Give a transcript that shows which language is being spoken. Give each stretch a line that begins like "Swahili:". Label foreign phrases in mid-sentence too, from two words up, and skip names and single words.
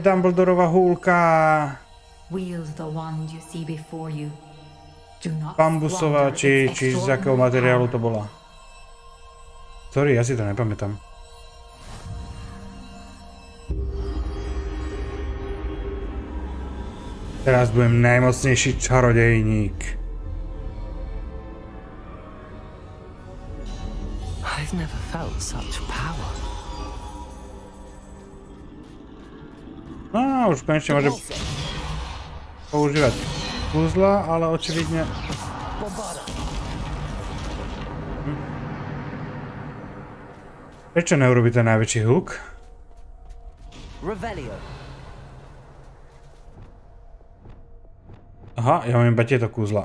Slovak: Dumbledorova húlka.
English: Wield the wand you see before you. Do not
Slovak: Bambusová,
English: squander
Slovak: či
English: its
Slovak: z akého
English: extraordinary
Slovak: materiálu
English: power.
Slovak: to bola. Sorry, ja si to nepamätám. Teraz budem najmocnejší čarodejník.
English: I've never felt such power.
Slovak: No, už konečne môžem používať kúzla, ale očividne... Prečo neurobi ten najväčší huk? Aha, ja mám iba tieto kúzla.